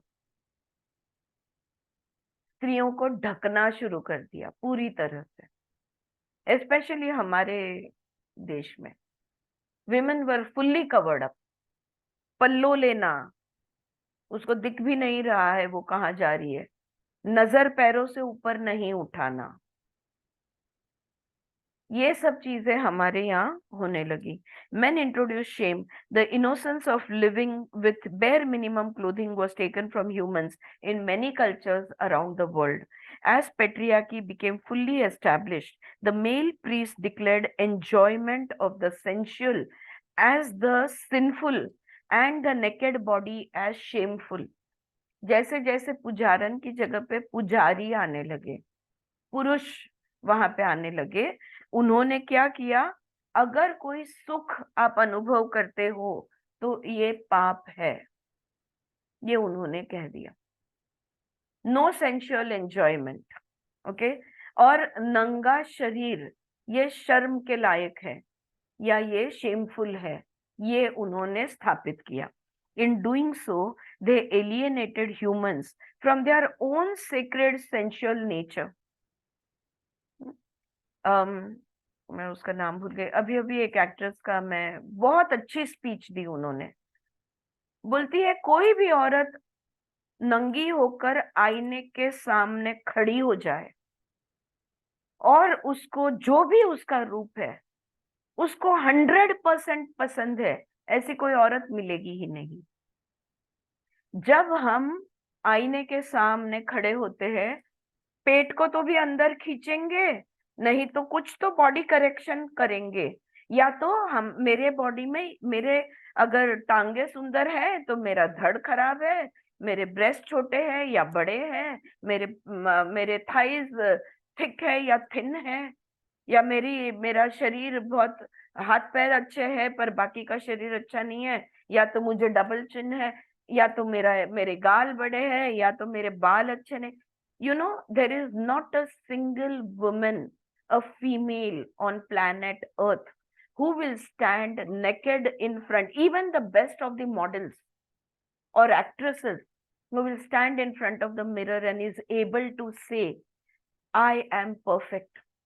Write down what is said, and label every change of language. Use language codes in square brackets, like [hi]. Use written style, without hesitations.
[hi] स्त्रियों को ढकना शुरू कर दिया पूरी तरह से, स्पेशली हमारे देश में [en] Women were fully covered up. [hi] पल्लो लेना, उसको दिख भी नहीं रहा है वो कहाँ जा रही है, नजर पैरों से ऊपर नहीं उठाना, ये सब चीजें हमारे यहाँ होने लगी. [en] Men introduced shame. The innocence of living with bare minimum clothing was taken from humans in many cultures around the world. As patriarchy became fully established, the male priest declared enjoyment of the sensual as the sinful and the naked body as shameful. [hi] जैसे जैसे पुजारन की जगह पे पुजारी आने लगे, पुरुष वहां पे आने लगे, उन्होंने क्या किया, अगर कोई सुख आप अनुभव करते हो तो ये पाप है, ये उन्होंने कह दिया. [en] No sensual enjoyment. [hi] ओके. और नंगा शरीर ये शर्म के लायक है या ये शेमफुल है, ये उन्होंने स्थापित किया. [en] In doing so, they alienated humans from their own sacred sensual nature. [hi] मैं उसका नाम भूल गई. अभी अभी एक एक्ट्रेस का, मैं बहुत अच्छी स्पीच दी उन्होंने. बोलती है कोई भी औरत नंगी होकर आईने के सामने खड़ी हो जाए और उसको जो भी उसका रूप है उसको 100% पसंद है, ऐसी कोई औरत मिलेगी ही नहीं. जब हम आईने के सामने खड़े होते हैं, पेट को तो भी अंदर खींचेंगे, नहीं तो कुछ तो बॉडी करेक्शन करेंगे. या तो हम, मेरे बॉडी में, मेरे अगर टांगे सुंदर है तो मेरा धड़ खराब है, मेरे ब्रेस्ट छोटे हैं या बड़े हैं, मेरे थाइज थिक है या थिन है, या मेरा शरीर बहुत, हाथ पैर अच्छे हैं पर बाकी का शरीर अच्छा नहीं है, या तो मुझे डबल चिन है, या तो मेरे गाल बड़े हैं, या तो मेरे बाल अच्छे नहीं. [en] You know, there is not a single woman, a female on planet Earth who will stand naked in front, even the best of the models or actresses, who will stand in front of the mirror and is able to say, I am perfect.